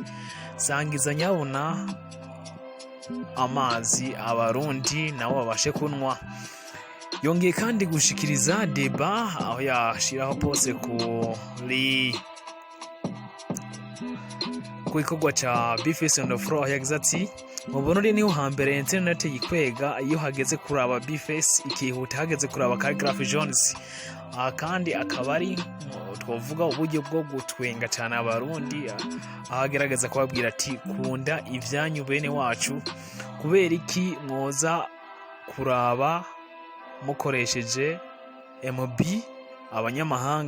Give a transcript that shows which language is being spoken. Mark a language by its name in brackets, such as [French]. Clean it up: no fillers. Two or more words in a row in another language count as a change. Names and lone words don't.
[Rundi] Sangiza nyabona amazi abarundi nabo babashe kunwa. Yongeye kandi gushikiriza deba aho yashiraho pose kuri igikorwa ca Bface on the floor. Yagize ati mu Burundi niho hambere internet yikwega iyo hageze kuraba Bface ikihuta hageze kuraba Calligraphy Jones. Kandi akaba ari twovuga uburyo bwo gutwenga cyane abarundi, ahagerageza kubabwira ati kunda ivyanyu bene wacu, kubera iki mwoza kuraba mukoresheje MB abanyamahanga.